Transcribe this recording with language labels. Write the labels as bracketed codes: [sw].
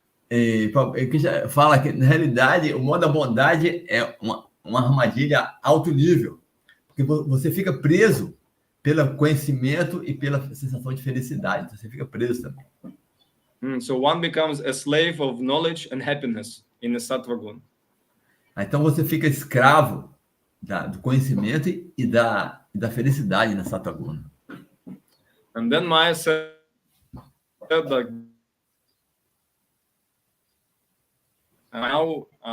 [pt] E Krishna fala que, na realidade, o modo da bondade é uma armadilha alto nível, porque você fica preso pelo conhecimento e pela sensação de felicidade. Então, você fica preso também. [en] So one becomes a slave of knowledge and happiness in the Sattva Gun. [pt] Então, você fica escravo do conhecimento e da felicidade na Sattva Gun. [en] And then Maya said that now